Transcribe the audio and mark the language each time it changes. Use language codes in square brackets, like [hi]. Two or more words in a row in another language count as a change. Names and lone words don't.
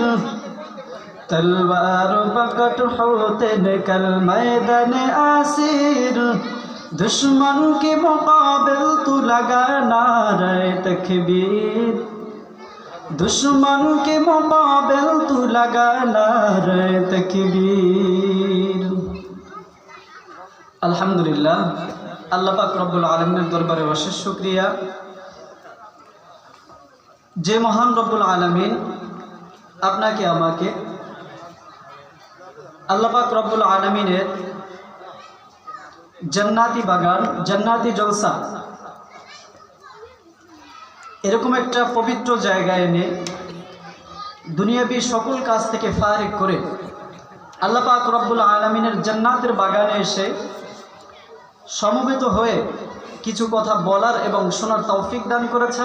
[ur] تلوار بکٹ ہوتے نکل میدان اسیر. دشمن کے مقابل تو لگا نعرہ تکبیر. دشمن کے مقابل تو لگا نعرہ تکبیر. [bn] আলহামদুলিল্লাহ, আল্লাহ পাক রব্বুল আলামিনের দরবারে অশেষ শুকরিয়া যে মহান রব্বুল আলামিন আপনাকে আমাকে আল্লাহ পাক রব্বুল আলামিনের জান্নাতি বাগান, জান্নাতি জলসা, এরকম একটা পবিত্র জায়গায় এনে দুনিয়াবি সকল কাজ থেকে ফারিক করে আল্লাহ পাক রব্বুল আলামিনের জান্নাতের বাগানে এসে সমবেত হয়ে কিছু কথা বলার এবং শোনার তৌফিক দান করেছেন।